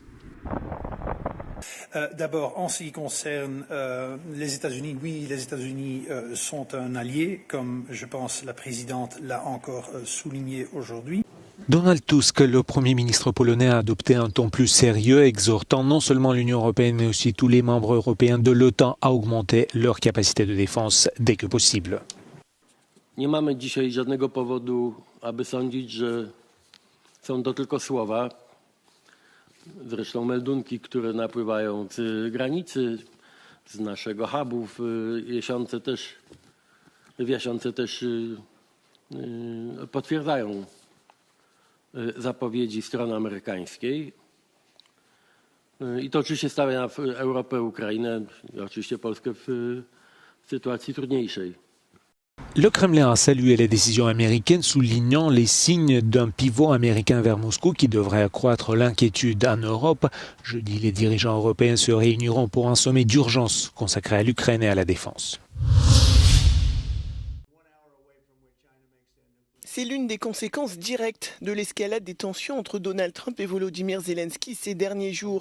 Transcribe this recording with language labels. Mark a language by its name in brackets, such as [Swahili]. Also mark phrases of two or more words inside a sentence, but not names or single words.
[French] D'abord, en ce qui concerne les États-Unis, oui, les États-Unis sont un allié, comme je pense la présidente l'a encore souligné aujourd'hui. Donald Tusk, le Premier ministre polonais, a adopté un ton plus sérieux, exhortant non seulement l'Union européenne, mais aussi tous les membres européens de l'OTAN à augmenter leur capacité de défense dès que possible. [Polish] Nie mamy dzisiaj żadnego powodu, aby sądzić, że są to tylko słowa. Zresztą meldunki, które napływają z granicy, z naszego hubu, wiesiące też potwierdzają zapowiedzi strony amerykańskiej. I to oczywiście stawia Europę, Ukrainę i oczywiście Polskę w sytuacji trudniejszej. [French] Le Kremlin a salué les décisions américaines, soulignant les signes d'un pivot américain vers Moscou qui devrait accroître l'inquiétude en Europe. Jeudi, les dirigeants européens se réuniront pour un sommet d'urgence consacré à l'Ukraine et à la défense. C'est l'une des conséquences directes de l'escalade des tensions entre Donald Trump et Volodymyr Zelensky ces derniers jours.